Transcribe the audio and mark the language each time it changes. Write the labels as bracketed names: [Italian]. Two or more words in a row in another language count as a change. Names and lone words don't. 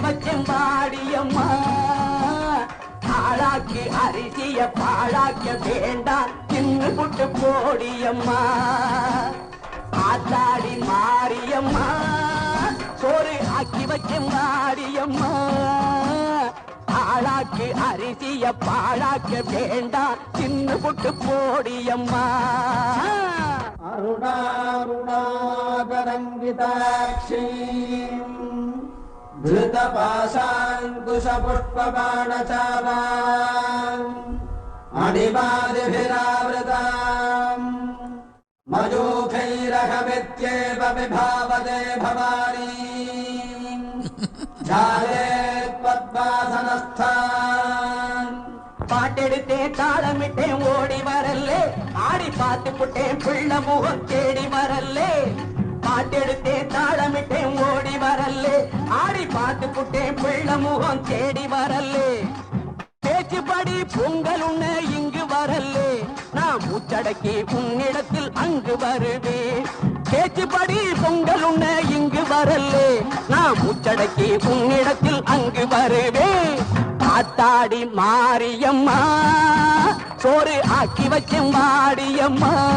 [Tamil] வச்சேன் பாடியம்மா ஆளாக்கு அரிசிய பாழாக்க வேண்டாம் தின்னு புட்டு போடியம்மா ஆத்தாடி மாரியம்மா சோறு ஆக்கி வச்சேன் பாடியம்மா ஆளாக்கு அரிசிய பாழாக்க வேண்டாம் தின்னு புட்டு போடியம்மா [Sanskrit] அருணாருணாகரங்கிதாட்சி धृतपाशाङ्कुशपुष्पबाणचापाम् अणिमादिभिरावृताम् मयूखैरहमित्येव विभावते भवानी जायेत्पद्मासनस्थान् [Tamil] பாட்டெடுத்தேன் தாளமிட்டேன் ஓடி வரல்லே ஆடி பார்த்து புட்டேன் பிள்ள முகம் தேடி வரல்லே பாட்டெடுத்தேன் தாளமிட்டேன் ஓடி வரல்லே ஆடி பார்த்து புட்டேன் பிள்ள முகம் தேடி வரல்லே பேச்சுப்படி பொங்கல் உண்ண இங்கு வரல்லே நான் மூச்சடக்கி உன்னிடத்தில் அங்கு வருவேன் பேச்சுப்படி பொங்கல் உண்ண இங்கு வரல்லே நான் மூச்சடக்கி உன்னிடத்தில் அங்கு வருவேன் ஆத்தாடி மாரியம்மா சோறு ஆக்கி வச்சேன் வாடியம்மா